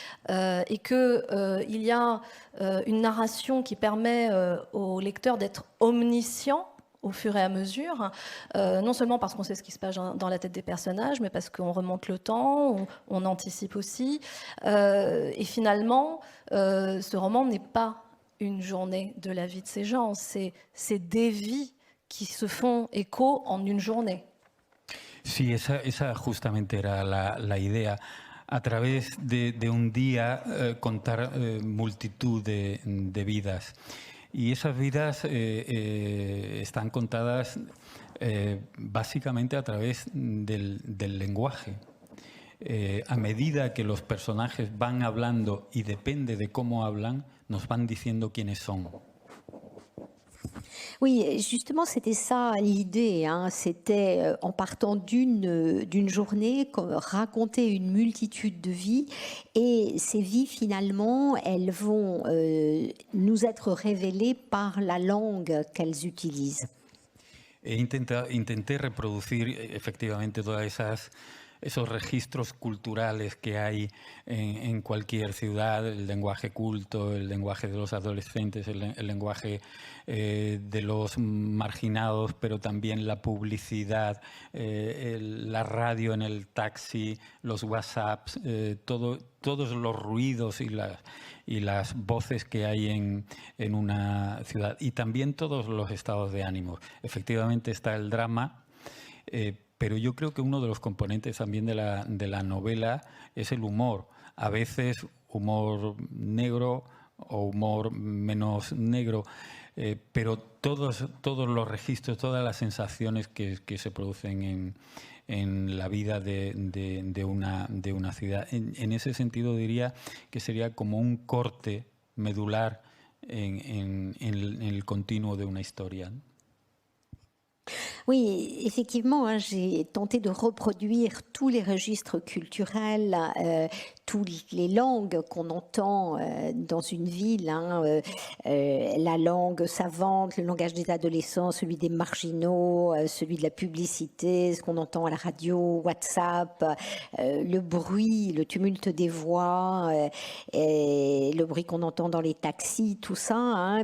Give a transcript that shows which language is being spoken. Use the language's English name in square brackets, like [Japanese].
[French] et qu'il y a une narration qui permet au lecteur d'être omniscient au fur et à mesure, non seulement parce qu'on sait ce qui se passe dans la tête des personnages, mais parce qu'on remonte le temps, on anticipe aussi. Et finalement, ce roman n'est pas une journée de la vie de ces gens, c'est des vies qui se font écho en une journée. [Spanish] Sí, esa justamente era la idea. A través de un día contar multitud de vidas. Y esas vidas están contadas básicamente a través del lenguaje. A medida que los personajes van hablando, y depende de cómo hablan, nos van diciendo quiénes son. [French] Oui, justement, c'était ça l'idée. Hein. C'était en partant d'une journée, raconter une multitude de vies. Et ces vies, finalement, elles vont nous être révélées par la langue qu'elles utilisent. [Spanish] Intenté reproducir efectivamente todas esos registros culturales que hay en cualquier ciudad, el lenguaje culto, el lenguaje de los adolescentes, el lenguaje de los marginados, pero también la publicidad, la radio en el taxi, los WhatsApps, todos los ruidos y las voces que hay en una ciudad, y también todos los estados de ánimo. Efectivamente está el drama, pero yo creo que uno de los componentes también de la novela es el humor. A veces humor negro o humor menos negro, pero todos los registros, todas las sensaciones que se producen en la vida de una ciudad. En ese sentido diría que sería como un corte medular en el continuo de una historia. [French] Oui, effectivement, hein, j'ai tenté de reproduire tous les registres culturels, toutes les langues qu'on entend dans une ville, hein, la langue savante, le langage des adolescents, celui des marginaux, celui de la publicité, ce qu'on entend à la radio, WhatsApp, le bruit, le tumulte des voix, et le bruit qu'on entend dans les taxis, tout ça. Hein.